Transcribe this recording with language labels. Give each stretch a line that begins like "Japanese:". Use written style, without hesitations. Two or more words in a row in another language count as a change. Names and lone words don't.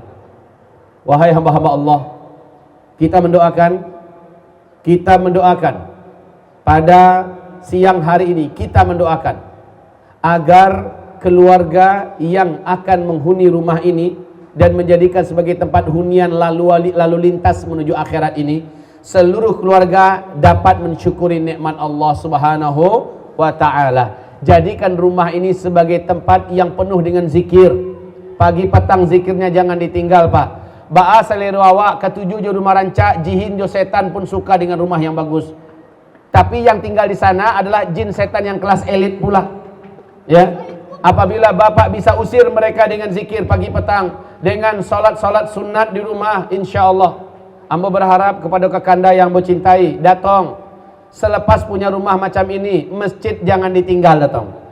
Indonesian: Wahai hamba-hamba Allah, kita mendoakan pada siang hari ini, kita mendoakan agar keluarga yang akan menghuni rumah ini dan menjadikan sebagai tempat hunian lalu lintas menuju akhirat ini, seluruh keluarga dapat mensyukuri nikmat Allah
Arabic: سبحانه وتعالى.
Indonesian: Jadikan rumah ini sebagai tempat yang penuh dengan zikir. Pagi petang zikirnya jangan ditinggal Pak.
Minangkabau: Ba'a saliru awak ketujuh jo rumah rancak, jihin jo setan pun
Indonesian: suka dengan rumah yang bagus. Tapi yang tinggal di sana adalah jin setan yang kelas elit pula. Ya. Apabila Bapak bisa usir mereka dengan zikir pagi petang, dengan solat-solat sunat di rumah,
Arabic: إن شاء الله
Indonesian: Ambo berharap kepada kakanda yang Ambo cintai, datang selepas punya rumah macam ini, masjid jangan ditinggal datang.